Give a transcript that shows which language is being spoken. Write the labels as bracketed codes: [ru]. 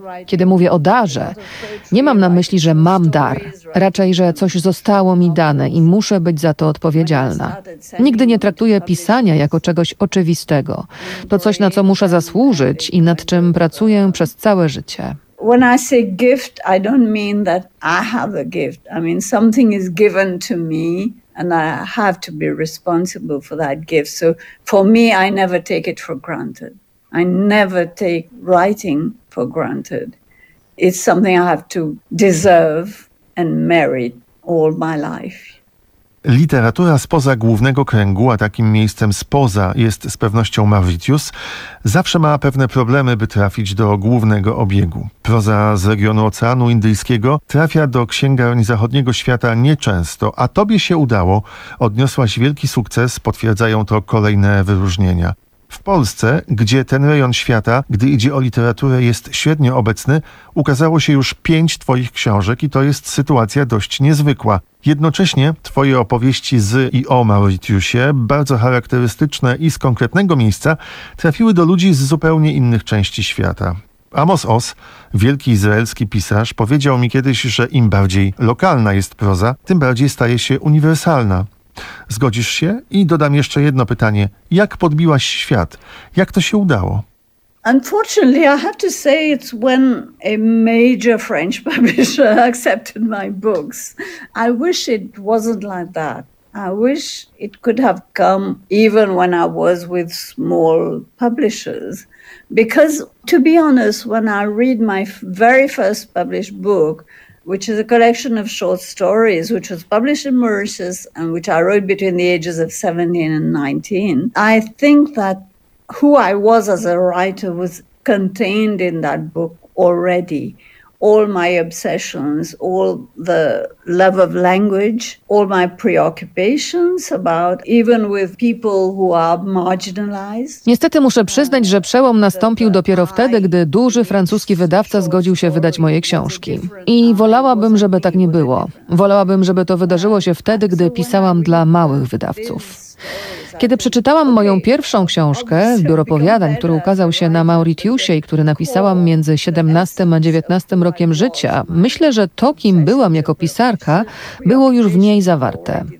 [pl] Kiedy mówię o darze, nie mam na myśli, że mam dar. Raczej, że coś zostało mi dane i muszę być za to odpowiedzialna. Nigdy nie traktuję pisania jako czegoś oczywistego. To coś, na co muszę zasłużyć i nad czym pracuję przez całe życie. [en] When I say gift, I don't mean that I have a gift. I mean something is given to me and I have to be responsible for that gift. So for me, I never take it for granted. I never take writing for granted. It's something I have to deserve and merit all my life. [pl] Literatura spoza głównego kręgu, a takim miejscem spoza jest z pewnością Mauritius, zawsze ma pewne problemy, by trafić do głównego obiegu. Proza z regionu Oceanu Indyjskiego trafia do księgarni zachodniego świata nieczęsto, a tobie się udało, odniosłaś wielki sukces, potwierdzają to kolejne wyróżnienia. W Polsce, gdzie ten rejon świata, gdy idzie o literaturę, jest średnio obecny, ukazało się już 5 twoich książek i to jest sytuacja dość niezwykła. Jednocześnie twoje opowieści z i o Mauritiusie, bardzo charakterystyczne i z konkretnego miejsca, trafiły do ludzi z zupełnie innych części świata. Amos Oz, wielki izraelski pisarz, powiedział mi kiedyś, że im bardziej lokalna jest proza, tym bardziej staje się uniwersalna. Zgodzisz się? I dodam jeszcze jedno pytanie. Jak podbiłaś świat? Jak to się udało? [en] Unfortunately, I have to say it's when a major French publisher accepted my books. I wish it wasn't like that. I wish it could have come even when I was with small publishers. Because to be honest, when I read my very first published book, which is a collection of short stories, which was published in Mauritius and which I wrote between the ages of 17 and 19. I think that who I was as a writer was contained in that book already. All my obsessions, all the love of language, all my preoccupations about even with people who are marginalized. [pl] Niestety muszę przyznać, że przełom nastąpił dopiero wtedy, gdy duży francuski wydawca zgodził się wydać moje książki. I wolałabym, żeby tak nie było. Wolałabym, żeby to wydarzyło się wtedy, gdy pisałam dla małych wydawców. Kiedy przeczytałam moją pierwszą książkę, zbiór opowiadań, który ukazał się na Mauritiusie i który napisałam między 17 a 19 rokiem życia, myślę, że to, kim byłam jako pisarka, było już w niej zawarte.